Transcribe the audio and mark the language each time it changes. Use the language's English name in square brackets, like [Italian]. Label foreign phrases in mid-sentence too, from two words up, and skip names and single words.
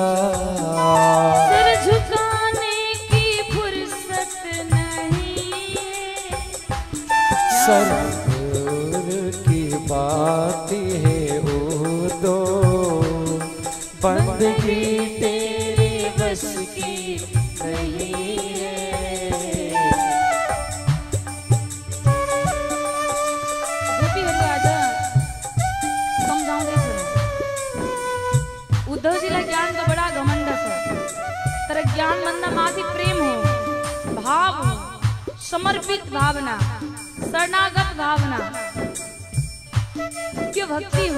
[Hindi] सिर झुकाने की फुर्सत नहीं है, सर की बात है वो दो, बंदगी तेरे बस की नहीं है। [Nepali] गोपीहरू आज सम्झाउँदैछन्, उद्धवजीलाई ज्ञानको बडा घमण्ड छ, तर ज्ञानभन्दा माथि प्रेम हो, भाव हो, समर्पित भावना, शरणागत भावना, त्यो भक्ति हो।